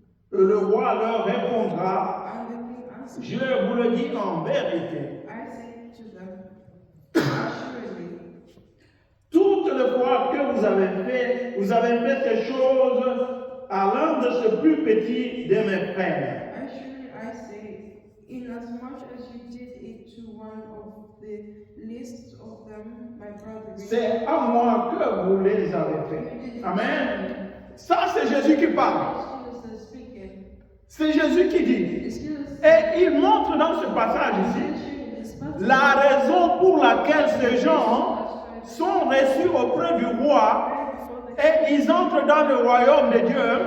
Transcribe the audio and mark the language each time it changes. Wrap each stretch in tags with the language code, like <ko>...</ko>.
<fr>Le roi leur répondra,</fr> <en>And the king answered,</en> <fr>je vous le dis en vérité,</fr> <en>I say to them, assuredly,</en> <fr>toutes les fois que vous avez fait ces choses à l'un de ces plus petits de mes frères.</fr> <en>Actually, I say, inasmuch as you did it to one of the least of them, my brothers,</en> <fr>C'est à moi que vous les avez fait.</fr> <en>you did it</en> <fr>Amen. Ça, c'est Jésus qui parle.</fr> <en>to me. Jesus is speaking.</en> <fr>C'est Jésus qui dit.</fr> <en>Jesus</en> <fr>Et il montre dans ce passage ici</fr> <en>in this passage</en> <fr>la raison pour laquelle ces gens sont reçus auprès du roi et ils entrent dans le royaume de Dieu.</fr>